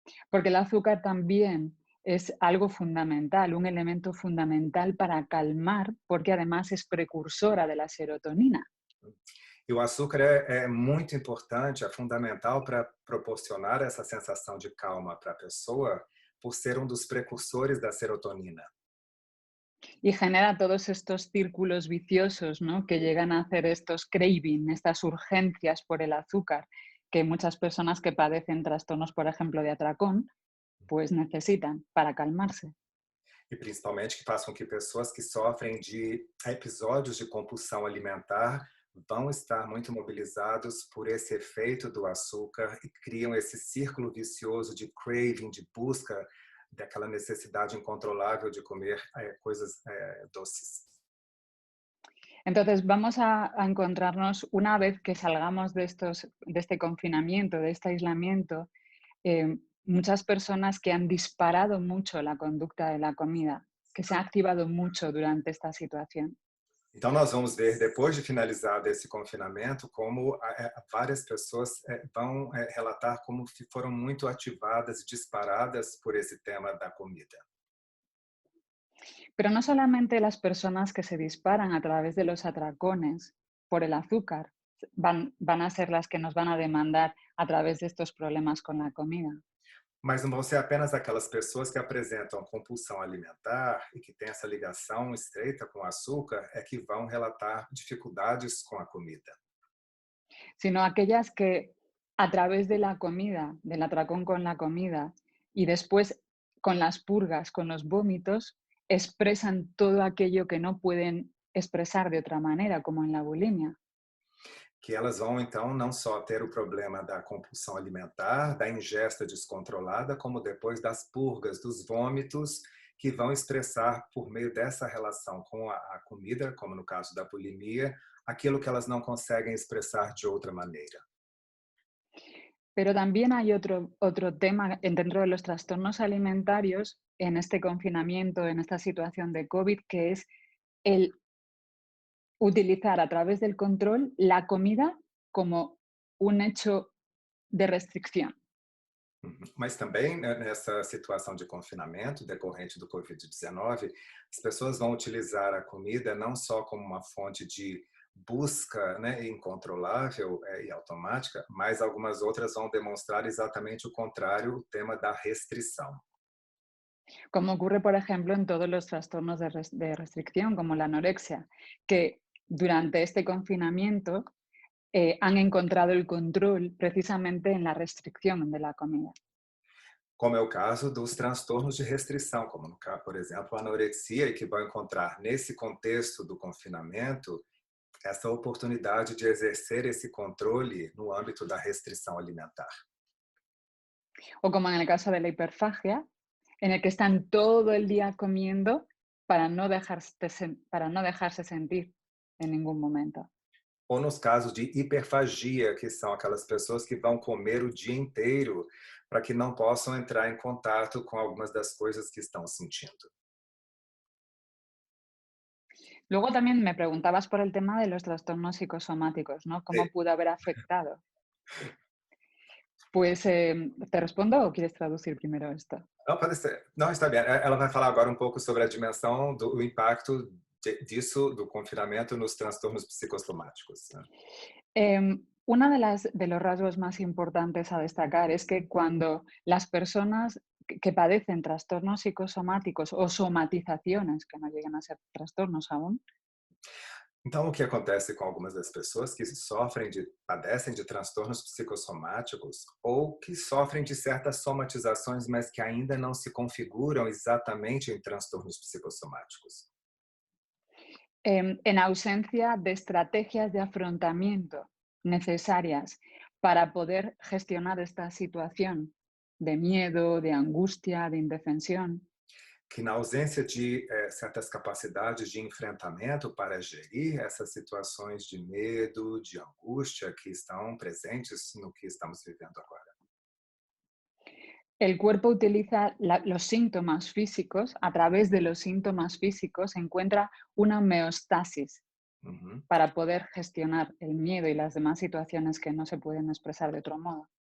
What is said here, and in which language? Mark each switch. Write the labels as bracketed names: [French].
[Spanish] Porque el azúcar también es algo fundamental, un elemento fundamental para calmar, porque además es precursora de la serotonina. [Portuguese] E o açúcar é muito importante, é fundamental para proporcionar essa sensação de calma para a pessoa, por ser dos precursores da serotonina. [Spanish] Y genera todos estos círculos viciosos, ¿no? Que llegan a hacer estos craving, estas urgencias por el azúcar, que muchas personas que padecen trastornos, por ejemplo, de atracón, pues necesitan para calmarse. [Portuguese] E principalmente que faz com que pessoas que sofrem de episódios de compulsão alimentar vão estar muito mobilizados por esse efeito do açúcar e criam esse círculo vicioso de craving, de busca daquela necessidade incontrolável de comer coisas doces. [Spanish] Entonces, vamos a encontrarnos una vez que salgamos de este confinamiento, de este aislamiento, muchas personas que han disparado mucho la conducta de la comida, que se ha activado mucho durante esta situación. [Portuguese] Então, nós vamos ver, depois de finalizado esse confinamento, como várias pessoas vão relatar como foram muito ativadas e disparadas por esse tema da comida. [Spanish] Pero no solamente las personas que se disparan a través de los atracones por el azúcar van a ser las que nos van a demandar a través de estos problemas con la comida. [Portuguese] Mas não vão ser apenas aquelas pessoas que apresentam compulsão alimentar e que têm essa ligação estreita com o açúcar é que vão relatar dificuldades com a comida. [Spanish] Sino aquellas que a través de la comida, del atracón con la comida y después con las purgas, con los vómitos, expresan todo aquello que no pueden expresar de otra manera, como en la bulimia. [Portuguese] Que elas vão, então, não só ter o problema da compulsão alimentar, da ingesta descontrolada, como depois das purgas, dos vômitos, que vão expressar, por meio dessa relação com a comida, como no caso da bulimia, aquilo que elas não conseguem expressar de outra maneira. [Spanish] Pero también hay otro tema dentro de los trastornos alimentarios en este confinamiento, en esta situación de COVID, que es el utilizar a través del control la comida como un hecho de restricción. [Portuguese] Mas também, né, nessa situação de confinamento decorrente do Covid-19, as pessoas vão utilizar a comida não só como uma fonte de busca, né, incontrolável e automática, mas algumas outras vão demonstrar exatamente o contrário, o tema da restrição. [Spanish] Como ocurre, por ejemplo, en todos los trastornos de restricción, como la anorexia, que durante este confinamiento han encontrado el control precisamente en la restricción de la comida. [Portuguese] Como é o caso dos transtornos de restrição, como, por exemplo, a anorexia, e que vão encontrar nesse contexto do confinamento essa oportunidade de exercer esse controle no âmbito da restrição alimentar. [Spanish] O como en el caso de la hiperfagia, en el que están todo el día comiendo para no dejarse sentir en ningún momento. [Portuguese] Ou nos casos de hiperfagia, que são aquelas pessoas que vão comer o dia inteiro para que não possam entrar em contato com algumas das coisas que estão sentindo. [Spanish] Luego también me preguntabas por el tema de los trastornos psicosomáticos, ¿no? ¿Cómo Sí. pudo haber afectado? Pues, ¿te respondo o quieres traducir primero esto? [Portuguese] Não, pode ser. Não, está bem. Ela vai falar agora um pouco sobre a dimensão do impacto disso, do confinamento, nos transtornos psicossomáticos. Né? [Spanish] Uno de los rasgos más importantes a destacar es que cuando las personas que padecen trastornos psicosomáticos o somatizaciones, que no llegan a ser trastornos aún, [Portuguese] Então, o que acontece com algumas das pessoas que padecem de transtornos psicossomáticos ou que sofrem de certas somatizações, mas que ainda não se configuram exatamente em transtornos psicossomáticos? [Spanish] en ausencia de estrategias de afrontamiento necesarias para poder gestionar esta situación de miedo, de angustia, de indefensión. [Portuguese] Que na ausência de certas capacidades de enfrentamento para gerir essas situações de medo, de angústia que estão presentes no que estamos vivendo agora. [Spanish] El cuerpo utiliza los síntomas físicos, a través de los síntomas físicos encuentra una homeostasis para poder gestionar el miedo y las demás situaciones que no se pueden expresar de otro modo.